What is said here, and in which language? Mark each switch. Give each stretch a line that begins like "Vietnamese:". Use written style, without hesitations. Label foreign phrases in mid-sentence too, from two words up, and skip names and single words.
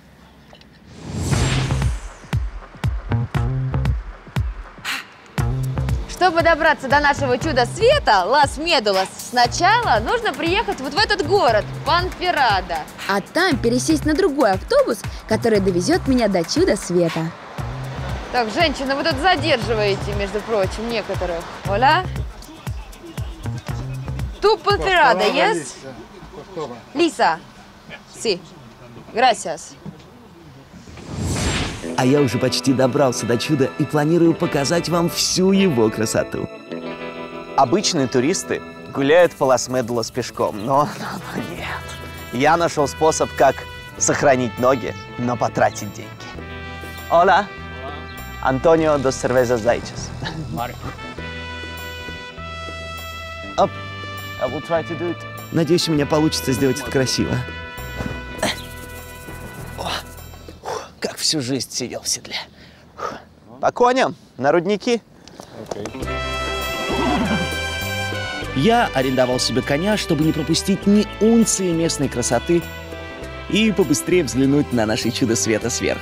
Russian: Чтобы добраться до нашего чуда света, Лас-Медулас, сначала нужно приехать вот в этот город, Понферрада. А там пересесть на другой автобус, который довезет меня до чуда света. Так, женщины, вы тут задерживаете, между прочим, некоторых. Оля?
Spanish: Tu preferada, yes? Lisa? Sí. Gracias.
Russian: А я уже почти добрался до чуда и планирую показать вам всю его красоту. Обычные туристы гуляют по Лас-Медулас пешком, но нет. Я нашел способ, как сохранить ноги, но потратить деньги.
Spanish: Hola. Антонио dos cervezas zaichas.
English: Up. I will try to do it.
Russian: Надеюсь, у меня получится сделать это красиво. Как всю жизнь сидел в седле. По коням, на рудники. Я арендовал себе коня, чтобы не пропустить ни унции местной красоты и побыстрее взглянуть на наше чудо света сверху.